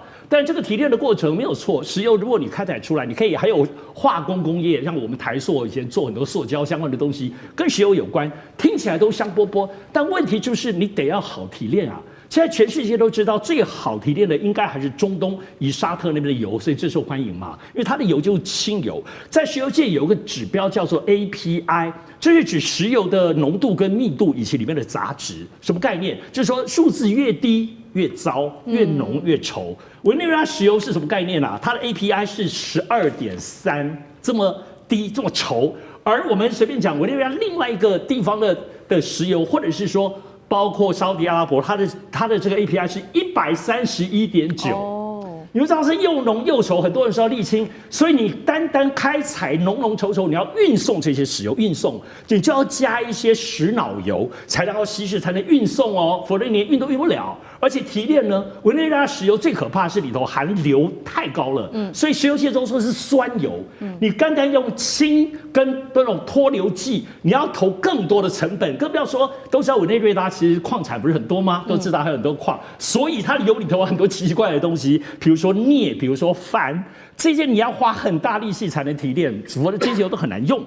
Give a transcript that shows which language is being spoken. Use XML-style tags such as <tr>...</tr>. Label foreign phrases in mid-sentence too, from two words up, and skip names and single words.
<zh>但這個提煉的過程沒有錯，石油如果你開採出來，你可以還有化工工業，像我們台塑以前做很多塑膠相關的東西，跟石油有關，聽起來都香餑餑。但問題就是你得要好提煉啊。現在全世界都知道，最好提煉的應該還是中東以沙特那邊的油，所以最受歡迎嘛，因為它的油就是輕油。在石油界有一個指標叫做 API，這是指石油的濃度跟密度以及裡面的雜質。什麼概念？就是說數字越低越糟，越濃越稠。委內瑞拉石油是什麼概念啊？它的 API 是12.3，這麼低這麼稠。而我們隨便講委內瑞拉另外一個地方的石油，或者是說，包括沙特阿拉伯，它的這個 API 是131.9。你們知道是又濃又稠，很多人說要瀝青，所以你單開採濃濃稠稠，你要運送這些石油，運送你就要加一些石腦油，才能夠稀釋，才能運送哦，否則你連運都運不了。而且提煉呢，委內瑞拉石油最可怕的是裡頭含硫太高了，所以石油界中說是酸油，你單用氫跟那種脫硫劑，你要投更多的成本，更不要說都知道委內瑞拉其實礦產不是很多嗎？都知道還有很多礦，所以它的油裡頭有很多奇奇怪怪的東西，比如說說鎳，比如說鈿，這些你要花很大力氣才能提煉，否則這些都很難用。</zh>